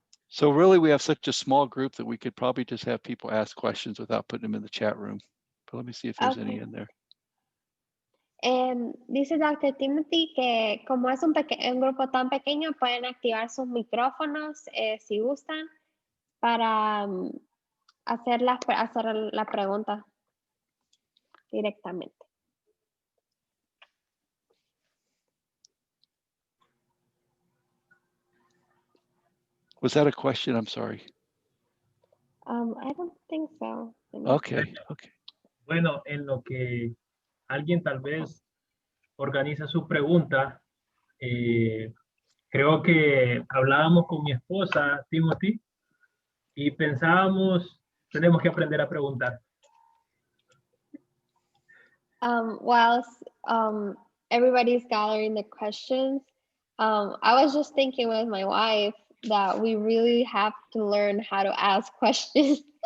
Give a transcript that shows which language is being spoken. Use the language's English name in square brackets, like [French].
[English] So really, we have such a small group that we could probably just have people ask questions without putting them in the chat room. But let me see if there's any in there. [Spanish] Dice Dr. Timothy que como es un grupo tan pequeño, pueden activar sus micrófonos si gustan para hacer la pregunta directamente. [English] Was that a question? I'm sorry. I don't think so. Okay. [Spanish] Bueno, en lo que alguien tal vez organiza su pregunta, creo que hablábamos con mi esposa, Timothy, y pensábamos, tenemos que aprender a preguntar. [English] While everybody's gathering the questions, I was just thinking with my wife that we really have to learn how to ask questions.